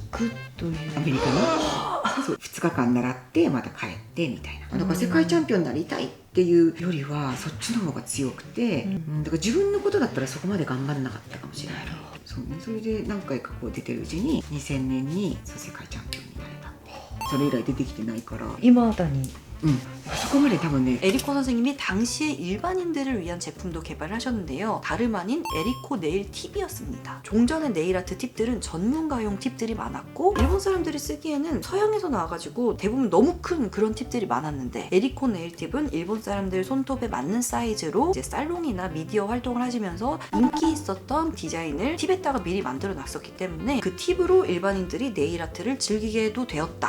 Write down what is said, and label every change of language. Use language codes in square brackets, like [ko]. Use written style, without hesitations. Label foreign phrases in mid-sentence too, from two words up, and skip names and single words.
[ja] アメリカにそう2日間習ってまた帰ってみたいな。だから世界チャンピオンになりたいっていうよりはそっちの方が強くて、だから自分のことだったらそこまで頑張らなかったかもしれない。そうね、それで何回かこう出てるうちに2000年にそう世界チャンピオンになれたんで、それ以来出てきてないから、未だにそこまで多分ね [ko] 에리코 선생님이 당시에 일반인들을 위한 제품도 개발하셨는데요. 다름 아닌 에리코 네일 팁이었습니다. 종전의 네일아트 팁들은 전문가용 팁들이 많았고 일본 사람들이 쓰기에는 서양에서 나와가지고 대부분 너무 큰 그런 팁들이 많았는데 에리코 네일 팁은 일본 사람들 손톱에 맞는 사이즈로 이제 살롱이나 미디어 활동을 하시면서 인기 있었던 디자인을 팁에다가 미리 만들어 놨었기 때문에 그 팁으로 일반인들이 네일아트를 즐기게도 되었다.